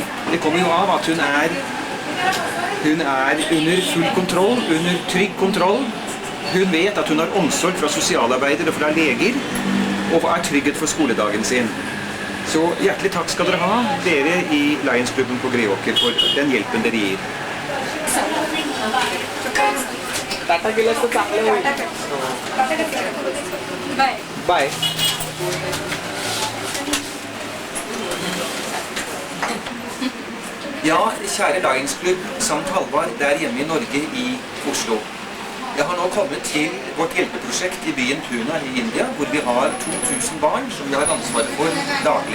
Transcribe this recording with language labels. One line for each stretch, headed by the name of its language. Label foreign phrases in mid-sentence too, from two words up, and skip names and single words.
Norwegian: Det kommer jo av at hun er under full kontroll, under trygg kontroll. Hun vet at hun har omsorg fra sosialarbeidere og fra leger, og er trygghet for skoledagen sin. Så hjertelig takk skal dere ha, dere i Lions-klubben på Greåker, for den hjelpen dere gir.
Marathi: टाटा केलं तर चांगलं होईल. बाय.
Norwegian: Ja, kjære Lions-klubb samt Halvard der hjemme i Norge i Oslo. Jeg har nå kommet til vårt hjelpeprosjekt i byen Pune i India, hvor vi har 2000 barn som vi har ansvaret for daglig.